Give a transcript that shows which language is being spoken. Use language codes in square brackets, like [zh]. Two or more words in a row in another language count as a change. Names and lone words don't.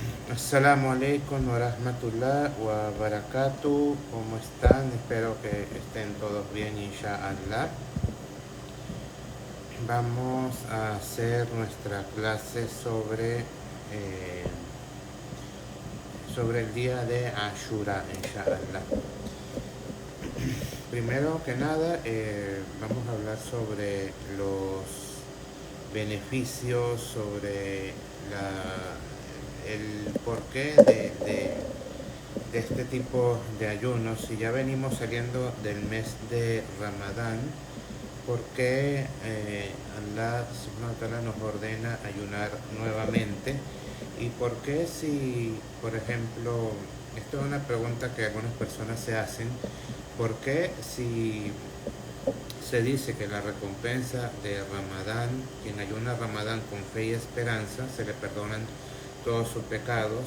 [ar] السلام عليكم ورحمة الله وبركاته. [es] ¿Cómo están? Espero que estén todos bien, inshallah. Vamos a hacer nuestra clase sobre el día de Ashura, inshallah. Primero que nada, vamos a hablar sobre los beneficios, sobre el porqué de este tipo de ayunos. Si ya venimos saliendo del mes de Ramadán, ¿por qué [ar] الله سبحانه وتعالى [es] nos ordena ayunar nuevamente? ¿Y por qué si, por ejemplo, esto es una pregunta que algunas personas se hacen, ¿por qué si se dice que la recompensa de Ramadán, quien ayuna Ramadán con fe y esperanza, se le perdonan todos sus pecados?